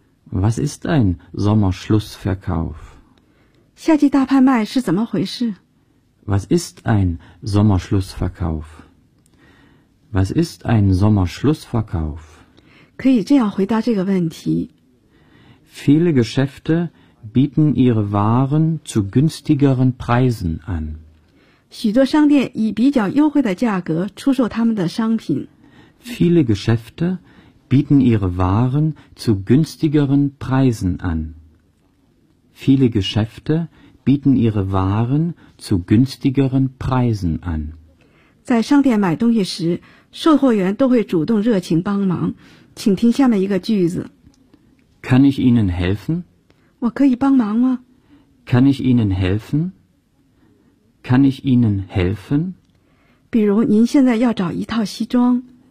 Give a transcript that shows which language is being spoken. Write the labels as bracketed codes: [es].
[de] ？Was ist ein Sommerschlussverkauf? [zh] 夏季大拍卖是怎么回事 [de] ？Was ist ein Sommerschlussverkauf? Was ist ein Sommerschlussverkauf? [zh] 可以这样回答这个问题。 [de] Viele Geschäfte bieten ihre Waren zu günstigeren Preisen an. [zh] 许多商店以比较优惠的价格出售他们的商品。 [de] Viele Geschäfte bieten ihre Waren zu günstigeren Preisen an. Viele Geschäfte bieten ihre Waren zu günstigeren Preisen an. [zh] 在商店买东西时，售货员都会主动热情帮忙。请听下面一个句子。 [de] Kann ich Ihnen helfen? [zh] 我可以帮忙吗 [de] ？Kann ich Ihnen helfen? Kann ich Ihnen helfen? [zh] 比如您现在要找一套西装。